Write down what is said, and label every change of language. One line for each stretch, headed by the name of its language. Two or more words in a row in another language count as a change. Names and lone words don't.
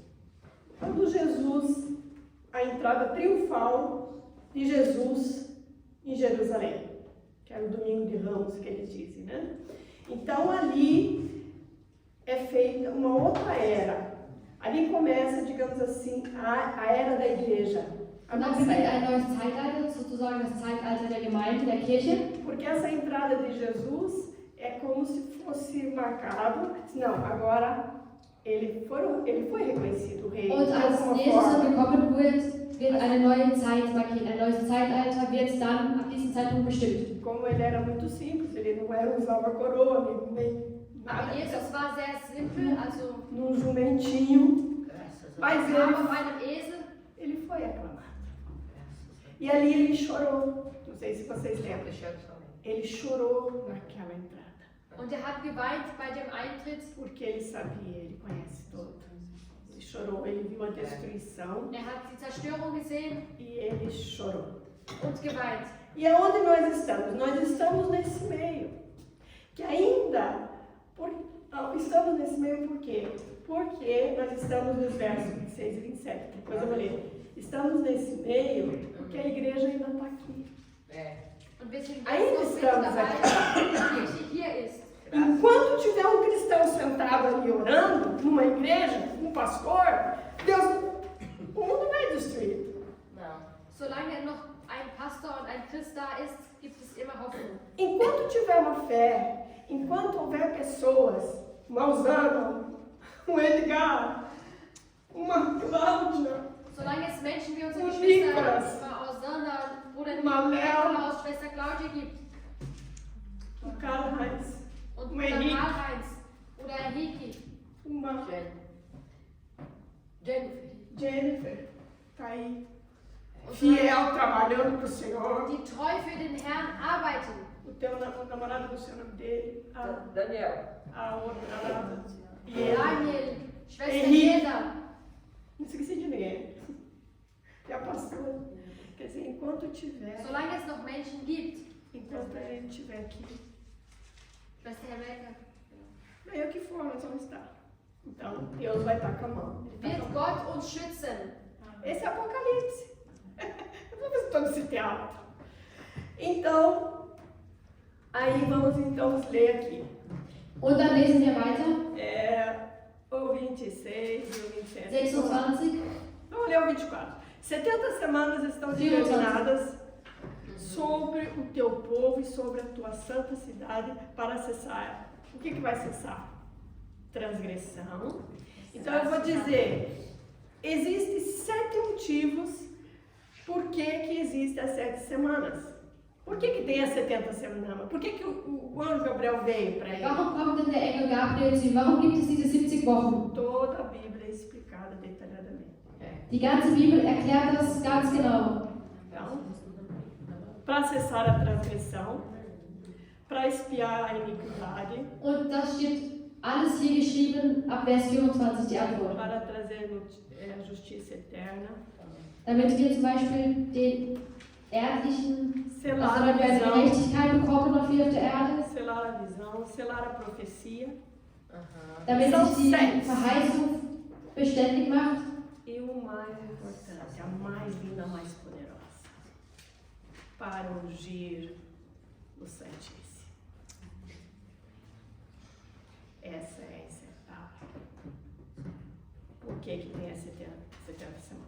Portuguese: Quando a entrada triunfal de Jesus em Jerusalém, que era o domingo de Ramos que eles dizem, né? Então ali é feita uma outra era. Ali começa, digamos assim, a era da igreja.
German: Und dann beginnt ein neues Zeitalter, sozusagen das Zeitalter der Gemeinde, der Kirche.
Portuguese: Porque essa entrada de Jesus é como se fosse marcado. Não, agora ele foi reconhecido o rei.
German: Und als Jesus dann gekommen wird eine neue Zeit markiert. Ein neues Zeitalter wird dann ab diesem Zeitpunkt bestimmt.
Portuguese: Como ele era muito simples, ele não usava coroa, nem nada.
German: Aber Jesus war sehr simpel, also
Portuguese: Num jumentinho. Mas
German: kam auf einem Esel.
Portuguese: ele foi aclamado. E ali ele chorou. Não sei se vocês lembram. Ele chorou naquela entrada.
German: Und hat geweint bei dem Eintritt.
Portuguese: Porque ele sabia, ele conhece todo. Ele chorou, ele viu a destruição.
German: Hat die Zerstörung gesehen.
Portuguese: E ele chorou.
German: Und geweint.
Portuguese: E aonde nós estamos? Nós estamos nesse meio. Que ainda... estamos nesse meio por quê? Porque nós estamos nos versos 26 e 27. Depois eu vou ler. Estamos nesse meio porque a igreja ainda está aqui.
German: Und wir sind
Portuguese: Ainda
German: jetzt noch mit
Portuguese: estamos
German: dabei,
Portuguese: aqui.
German: die Kirche hier
Portuguese: Enquanto tiver um cristão sentado ali orando, numa igreja, um pastor, o mundo não é destruído. Não.
German: Solange noch ein Pastor und ein Christ da ist, gibt es immer Hoffnung.
Portuguese: Enquanto tiver uma fé, enquanto houver pessoas, uma Osana, um Edgar, uma Cláudia,
German: Solange es Menschen wie unsere Und Geschwister Niklas. Aussander, Bruder Mamel. Nikolaus, Schwester Claudia gibt
Portuguese: um Karl-Heinz,
German: und
Portuguese: Um
German: Bruder Henrique. Karl-Heinz oder Henrique,
Portuguese: uma Jennifer. Jennifer, tá aí,
German: und
Portuguese: fiel, trabalhando para o Senhor.
German: die treu für den Herrn arbeiten.
Portuguese: O namorado do seu nome dele, Daniel. a outra namorada. E ele.
German: Daniel, Schwester Henrique. Hilda,
Portuguese: Não esqueci de ninguém. E a pastora. Quer dizer, enquanto tiver,
German: solange es noch Menschen gibt,
Portuguese: enquanto a gente estiver aqui,
German: Schwester Rebecca,
Portuguese: daí o que for, nós vamos estar. Então, Deus vai estar com a mão. Ele tá
German: wird
Portuguese: com a mão.
German: Gott uns schützen.
Portuguese: Esse é Apocalipse. Eu estou visitando esse teatro. Então, aí vamos então ler aqui.
German: Und dann lesen wir weiter,
Portuguese: O 26 e o 27. 26. Vamos ler o 24. 70 semanas estão determinadas sobre o teu povo e sobre a tua santa cidade para cessar. O que vai cessar? Transgressão. Então eu vou dizer, existem 7 motivos por que existem as 7 semanas. Por que tem as 70 semanas? Por que o anjo Gabriel veio para ele?
German: Warum kommt denn der Engel Gabriel zu ihm? Warum gibt es diese 70 Wochen?
Portuguese: Toda a Bíblia é explicada detalhadamente.
German: Die ganze Bibel erklärt das ganz genau.
Portuguese: Então, para cessar a transgressão, para espiar a iniquidade,
German: Und das steht alles hier geschrieben ab Vers 24, die Antwort.
Portuguese: para trazer a justiça eterna,
German: Damit wir zum Beispiel den erdlichen,
Portuguese: selar
German: also
Portuguese: a
German: damit wir
Portuguese: visão,
German: Gerechtigkeit bekommen noch hier auf der Erde,
Portuguese: selar a visão, selar a profecia
German: damit
Portuguese: São
German: sich die
Portuguese: 6.
German: Verheißung beständig macht.
Portuguese: e o mais importante, a mais linda, a mais poderosa, para ungir o Santíssimo. Essa é a inseparável. Por que tem as 70 semanas?